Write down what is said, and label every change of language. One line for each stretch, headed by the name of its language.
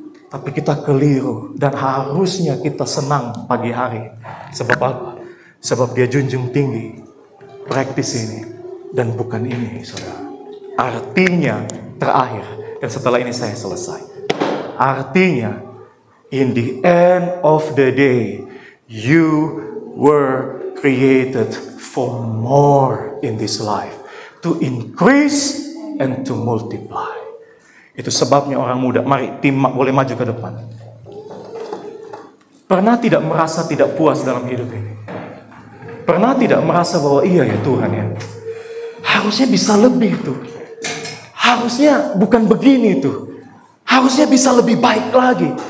Indonesian: Tapi kita keliru. Dan harusnya kita senang pagi hari. Sebab apa? Sebab dia junjung tinggi praktis ini. Dan bukan ini, saudara. Artinya terakhir. Dan setelah ini saya selesai. Artinya
English: In the end of the day, you were created for more in this life. To increase and to multiply.
Indonesian: Itu sebabnya orang muda, mari tim boleh maju ke depan. Pernah tidak merasa tidak puas dalam hidup ini? Pernah tidak merasa bahwa iya ya Tuhan ya, harusnya bisa lebih tuh. Harusnya bukan begini tuh. Harusnya bisa lebih baik lagi.